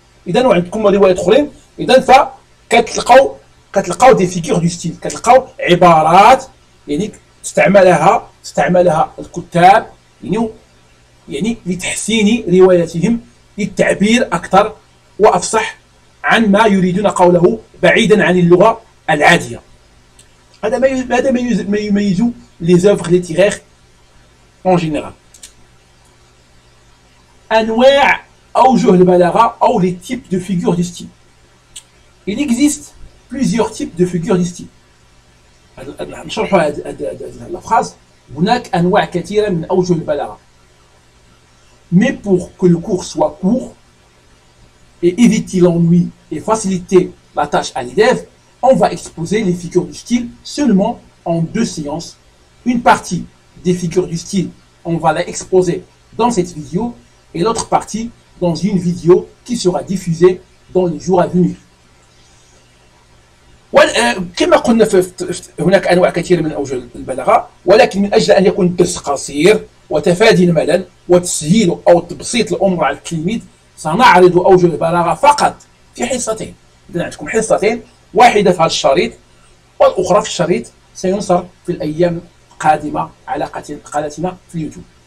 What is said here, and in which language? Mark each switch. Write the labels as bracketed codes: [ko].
[ar] إذن وعندكم روايات أخرين. إذن كتلقاو دي فيغور دو ستيل، كتلقاو عبارات يعني استعملها الكتاب يعني لتحسين رواياتهم، للتعبير أكثر وأفصح عن ما يريدون قوله، بعيدا عن اللغة العادية. هذا ما يميز [fr] les œuvres littéraires en général. [ar] أنواع أوجه البلاغة أو [fr] les types de figures du style. Il existe plusieurs types de figures du style. [ar] نشرحوا هذه الفراز. هناك أنواع كثيرة من أوجه البلاغة. [fr] Mais pour que le cours soit court et éviter l'ennui et faciliter la tâche à l'élève, on va exposer les figures du style seulement en 2 séances. Une partie des figures du style, on va la exposer dans cette vidéo, et l'autre partie dans une vidéo qui sera diffusée dans les jours à venir. [ar] كما قلنا هناك انواع كثيره من اوجه البلاغه، ولكن من اجل ان يكون الدرس قصير وتفادي الملل وتسهيل او تبسيط الامور على التلميذ، سنعرض اوجه البلاغه فقط في حصتين. اذا عندكم حصتين، واحده في هذا الشريط والاخرى في الشريط سينشر في الايام القادمه على قناتنا في اليوتيوب.